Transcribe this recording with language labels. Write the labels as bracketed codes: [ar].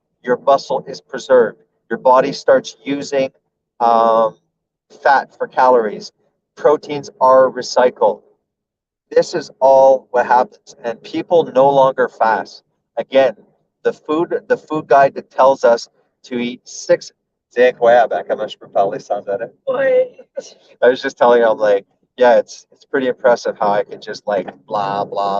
[en] Your muscle is preserved. Your body starts using um, fat for calories. Proteins are recycled. This is all what happens, and people no longer fast. Again, the food guide that tells us to eat six. [fr] C'est incroyable comment je peux parler sans arrêt. Ouais. [en] I was just telling him like, yeah, it's pretty impressive how I can just like blah blah